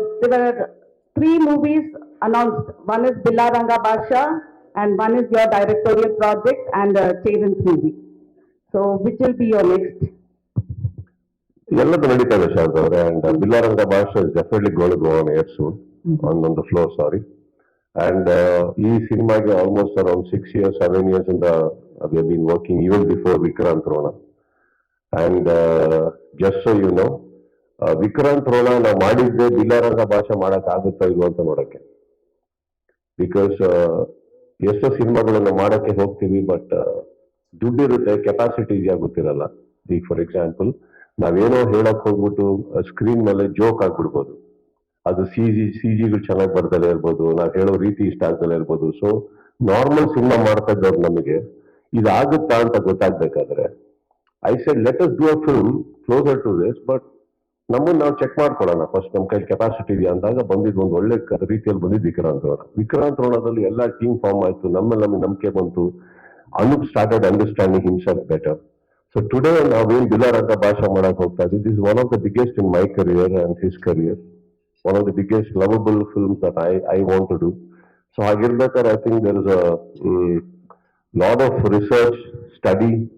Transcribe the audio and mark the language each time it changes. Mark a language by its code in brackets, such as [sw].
[en] There were 3 movies announced. One is Billaranga Basha, and one is your directorial project, and Cheran's movie. So, which will be your next? [kn] ಎಲ್ಲದೂ ನಡೀತಾ ಇದೆ ಶಾರದಾ ಅವರೇ. [en] And Billa Ranga ಭಾಷೆ is definitely goal go on air soon on the floor, sorry. And [kn] ಈ ಸಿನಿಮಾಗೆ [en] Almost around 6 years, 7 years ಇಂದ we have been working even before Vikrant Rona. And just so you know, [kn] Vikrant Rona ನಾವು ಮಾಡಿದ್ದೆ ಬಿಲ್ಲಾರಂಗ ಭಾಷೆ ಮಾಡಕ್ ಆಗುತ್ತಾ ಇಲ್ವೋ ಅಂತ ನೋಡಕ್ಕೆ. ಬಿಕಾಸ್ ಎಷ್ಟೋ ಸಿನಿಮಾಗಳನ್ನ ಮಾಡಕ್ಕೆ ಹೋಗ್ತೀವಿ, ಬಟ್ ದುಡ್ಡಿರುತ್ತೆ, ಕೆಪಾಸಿಟಿ ಇದೆಯಾ ಗೊತ್ತಿರಲ್ಲ. ಈಗ [en] for example [kn] ನಾವೇನೋ ಹೇಳಕ್ ಹೋಗ್ಬಿಟ್ಟು ಸ್ಕ್ರೀನ್ ಮೇಲೆ ಜೋಕ್ ಆಗ್ಬಿಡ್ಬೋದು. ಅದು ಜಿಗಳು ಚೆನ್ನಾಗಿ ಬರ್ದಲೇ ಇರ್ಬೋದು, ನಾವು ಹೇಳೋ ರೀತಿ ಇಷ್ಟ ಆಗ್ದಲೇ ಇರ್ಬೋದು. ಸೊ ನಾರ್ಮಲ್ ಸಿನಿಮಾ ಮಾಡ್ತಾ ಇದ್ದವ್ರು ನಮಗೆ ಇದಾಗುತ್ತಾ ಅಂತ ಗೊತ್ತಾಗ್ಬೇಕಾದ್ರೆ [en] I said let us do a film closer to this, [kn] but ನಮ್ಮನ್ನ ನಾವು ಚೆಕ್ ಮಾಡ್ಕೊಳ್ಳೋಣ ಫಸ್ಟ್, ನಮ್ಮ ಕೈಲಿ ಕೆಪಾಸಿಟಿ ಇದೆಯಾ ಅಂದಾಗ ಬಂದಿದ್ದು ಒಂದು ಒಳ್ಳೆ ರೀತಿಯಲ್ಲಿ ಬಂದಿದ್ದು ವಿಕ್ರಾಂತ್ ರೋಣ. ವಿಕ್ರಾಂತ್ ರೋಣದಲ್ಲಿ ಎಲ್ಲ ಟೀಮ್ ಫಾರ್ಮ್ ಆಯ್ತು, ನಮ್ಮಲ್ಲಿ ನಮಗೆ ನಂಬಿಕೆ ಬಂತು. [en] Anoop started understanding himself better. So today [kn] ನಾವೇನು ಬಿಲ್ಲಾರಂಗ ಭಾಷೆ ಮಾಡಕ್ ಹೋಗ್ತಾ ಇದ್ದೀವಿ, [en] This is one of the biggest in my career and his career. One of the biggest lovable films that I want to do. So I think there is a lot of research, study.